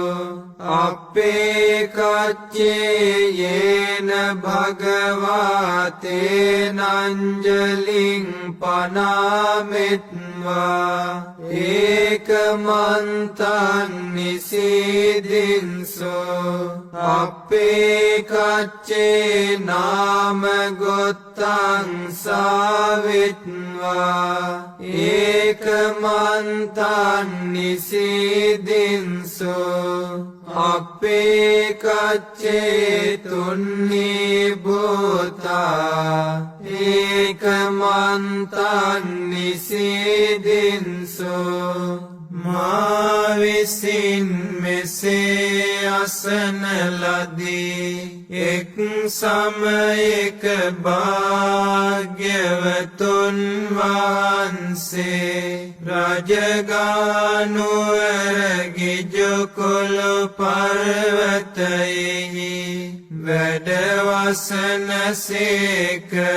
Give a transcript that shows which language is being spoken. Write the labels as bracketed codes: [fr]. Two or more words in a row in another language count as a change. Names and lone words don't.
[pi] අපේ කච්චේ යේන භගවා තේනංජලින් පනාමෙත්වා ඒකමන්තං නිසීදින්සු අපේ කච්චේ නාම ගොත්තං සාවිත්වා ඒකමන්තං නිසීදින්සු අපේ කච්චේ තුන්නී භූතා ඒකමන්තං නිසීදින්සු [si] මා විසින් මෙසේ අසන ලදී එක් සමයක භාග්‍යවතුන් වහන්සේ රජගානුවර ගිජුකුළු පර්වතයෙහි වැඩවසනසේක